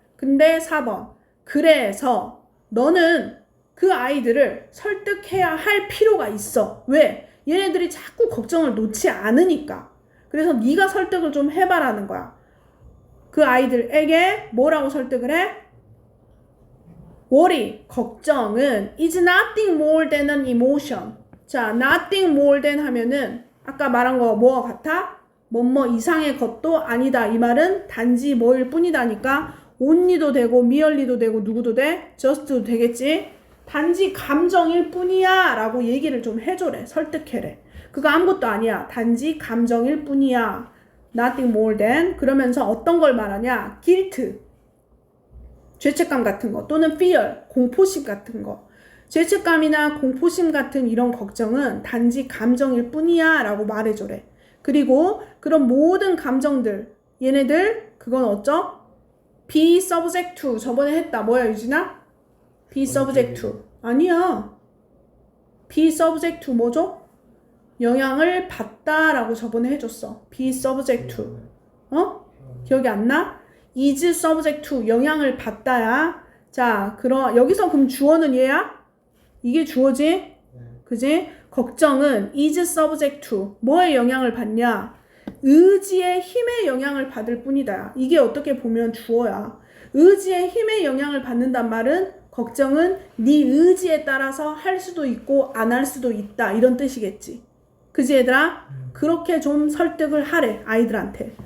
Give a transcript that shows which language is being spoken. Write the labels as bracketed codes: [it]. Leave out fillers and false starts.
[ko] 근데 4번 그래서 너는 그 아이들을 설득해야 할 필요가 있어. 왜? 얘네들이 자꾸 걱정을 놓지 않으니까. 그래서 네가 설득을 좀 해봐라는 거야. 그 아이들에게 뭐라고 설득을 해? [en] worry, [ko] 걱정은 [en] is nothing more than an emotion. [ko] 자, nothing more than 하면은 아까 말한 거 뭐와 같아? 뭐뭐 이상의 것도 아니다. 이 말은 단지 뭐일 뿐이다니까 only도 되고 merely도 되고 누구도 돼? just도 되겠지? 단지 감정일 뿐이야 라고 얘기를 좀 해줘래. 설득해래. 그거 아무것도 아니야. 단지 감정일 뿐이야. [en] nothing more than. [ko] 그러면서 어떤 걸 말하냐? guilt, 죄책감 같은 거 또는 fear, 공포심 같은 거. 죄책감이나 공포심 같은 이런 걱정은 단지 감정일 뿐이야 라고 말해줘래. 그리고 그런 모든 감정들 얘네들 그건 어쩌? [en] be subject to. [ko] 저번에 했다. 뭐야 유진아? be subject to. 아니야. [en] be subject to [ko] 뭐죠? 영향을 받다라고 저번에 해줬어. [en] be subject to. [ko] 기억이 안 나? [en] is subject to. 영향을 받다야. [ko] 자, 그럼 여기서 그럼 주어는 얘야? 이게 주어지? 그지? 걱정은 [en] is subject to. [ko] 뭐에 영향을 받냐? 의지의 힘에 영향을 받을 뿐이다. 이게 어떻게 보면 주어야. 의지의 힘에 영향을 받는단 말은 걱정은 네 의지에 따라서 할 수도 있고 안 할 수도 있다. 이런 뜻이겠지. 그지 얘들아? 그렇게 좀 설득을 하래 아이들한테.